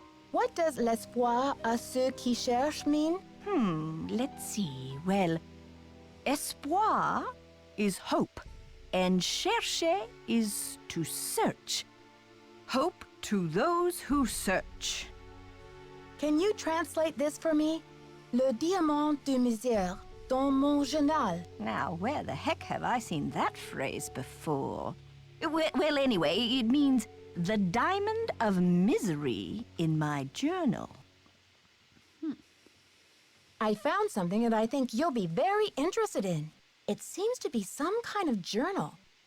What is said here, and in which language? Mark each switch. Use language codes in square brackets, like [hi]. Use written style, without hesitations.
[en] What does [fr] l'espoir à ceux qui cherchent [en] mean? Let's see. Well, espoir is hope, and chercher is to search. Hope to those who search. Can you translate this for me? [fr] Le diamant de misère dans mon journal. [en] Now, where the heck have I seen that phrase before? Well, anyway, it means the diamond of misery in my journal. I found something that I think you'll be very interested in. It seems to be some kind of journal.